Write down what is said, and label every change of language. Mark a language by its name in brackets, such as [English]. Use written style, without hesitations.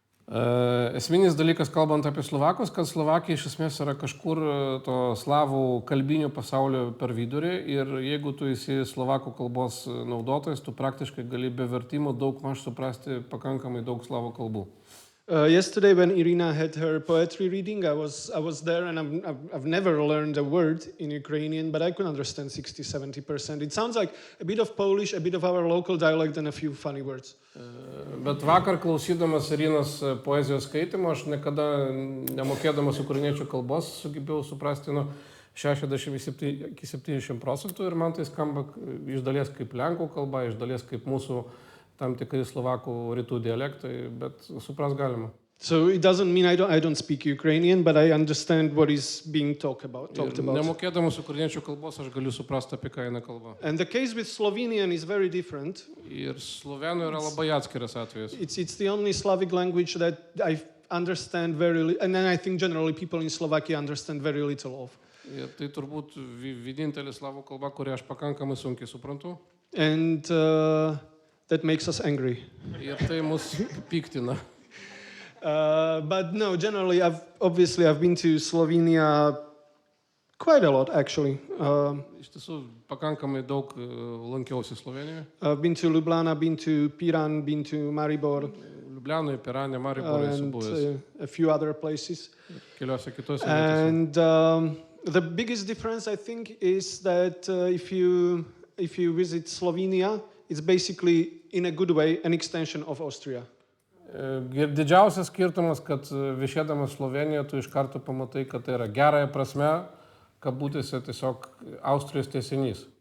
[Lithuanian] Esminis dalykas, kalbant apie Slovakus, kad Slovakija iš esmės yra kažkur to slavų kalbinio pasaulio per vidurį ir jeigu tu esi slovakų kalbos naudotojas, tu praktiškai gali be vertimo daug maž suprasti pakankamai daug slavų kalbų. [English] Yesterday when Irina had her poetry reading, I was there and I've never learned a word in Ukrainian, but I could understand 60-70%. It sounds like a bit of Polish, a bit of our local dialect and a few funny words. [Lithuanian] Bet vakar klausydamas Irinos poezijos skaitimo, aš niekada nemokėdamas ukrainiečių kalbos sugebėjau suprasti nuo 60 iki 70% ir man tai skamba iš dalies kaip lenkų kalba, iš dalies kaip mūsų tam tikrai slovakų rytų dialektai, bet supras galima. [English] So it doesn't mean I don't speak Ukrainian, but I understand what is being talked about. [Lithuanian] Nemokėdamas ukrainiečių kalbos, aš galiu suprasti, apie ką eina kalba. [English] And the case with Slovenian is very different. [Lithuanian] Ir slovėnų yra labai atskiras atvejas. [English] It's the only Slavic language that I understand very little, and then I think generally people in Slovakia understand very little of. [Lithuanian] Ir tai turbūt vienintelė slavų kalba, kurią aš pakankamai sunkiai suprantu. [English] And that makes us angry. [Lithuanian] Ir tai mus piktina. [English] But no, generally, I've been to Slovenia quite a lot, actually. [Lithuanian] Iš tiesų, pakankamai daug lankiausi Slovenijoje. [English] I've been to Ljubljana, been to Piran, been to Maribor. [Lithuanian] Ljubljanoje, Pirane, Mariborė esu buvęs. [English] A few other places. [Lithuanian] Keliose kitose vietose. [English] And the biggest difference, I think, is that if you visit Slovenia, it's basically, in a good way, an extension of Austria. [Lithuanian] Didžiausias skirtumas, kad viešėdamas Slovenijoje, tu iš karto pamatai, kad tai yra gerąją prasme, kabutėse tiesiog Austrijos tęsinys.